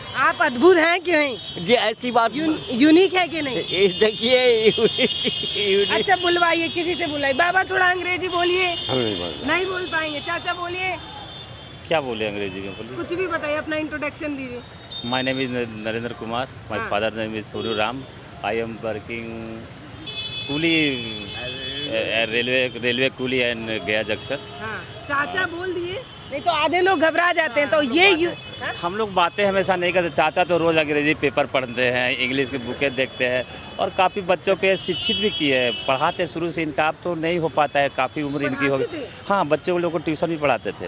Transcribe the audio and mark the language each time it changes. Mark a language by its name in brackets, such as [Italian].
[Hindi] आप अद्भुत हैं कि नहीं? जी, ऐसी बात यूनिक है कि नहीं? देखिए, अच्छा, बुलवाइए, किसी से बुलाइए। बाबा थोड़ा अंग्रेजी बोलिए। हम नहीं बोल पाएंगे। चाचा बोलिए। क्या बोले अंग्रेजी में? बोलिए। कुछ भी बताइए, अपना इंट्रोडक्शन दीजिए। [English] My name is Narendra Kumar. My father name is Suryu Ram. I am working coolie, railway coolie in Gaya Junction. [Hindi] हाँ, चाचा बोल दिए, नहीं तो आधे लोग घबरा जाते हैं। तो ये हम लोग बातें हमेशा नहीं करते। चाचा तो रोज़ अंग्रेजी पेपर पढ़ते हैं, इंग्लिश की बुकें देखते हैं और काफ़ी बच्चों के शिक्षित भी किए हैं, पढ़ाते शुरू से। इनका अब तो नहीं हो पाता है, काफ़ी उम्र इनकी हो गई। हाँ, बच्चों लोगों को ट्यूशन भी पढ़ाते थे।